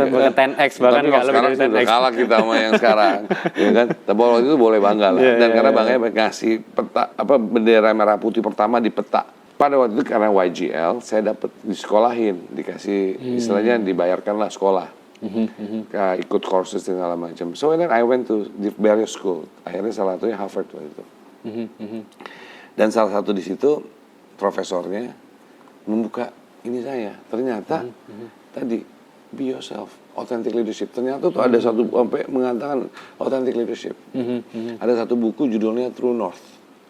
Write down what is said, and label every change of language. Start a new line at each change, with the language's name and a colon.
Indonesian: 10x bahkan nggak lebih dari 10x. Kalah kita sama yang sekarang, ya kan? Tapi waktu itu boleh bangga lah. Dan karena bangganya ngasih peta, bendera merah putih pertama di peta. Pada waktu itu karena YGL, saya dapat disekolahin, dikasih istilahnya dibayarkanlah sekolah. Ikut courses dan segala macam.
English: So then I went to the various school.
Indonesian: Akhirnya salah satunya Harvard waktu itu. Dan salah satu di situ profesornya membuka ini saya. Ternyata tadi
English: be yourself,
Indonesian: authentic leadership. Ternyata tuh ada satu sampai mengatakan authentic leadership. Ada satu buku judulnya True North.